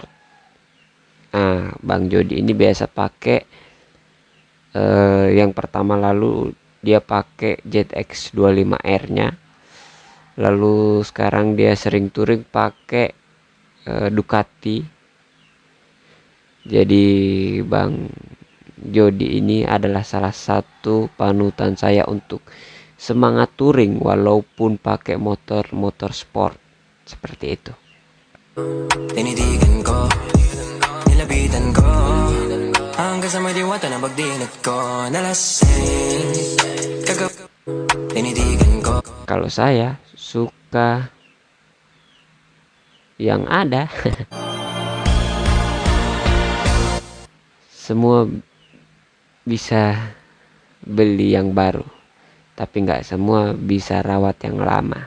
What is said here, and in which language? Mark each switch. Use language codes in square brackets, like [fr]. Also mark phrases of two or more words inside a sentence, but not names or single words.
[id] Nah, Bang Jody ini biasa pakai yang pertama lalu dia pakai ZX 25R nya, lalu sekarang dia sering touring pakai Ducati. Jadi Bang Jody ini adalah salah satu panutan saya untuk semangat touring walaupun pakai motor sport seperti itu. [tl] Tinitigan ko, nilapitan ko, hanggang sa may diwata na pagdinat ko, nalasing, tinitigan ko. [id] Kalau saya suka yang ada. Semua bisa beli yang baru, tapi nggak semua bisa rawat yang lama.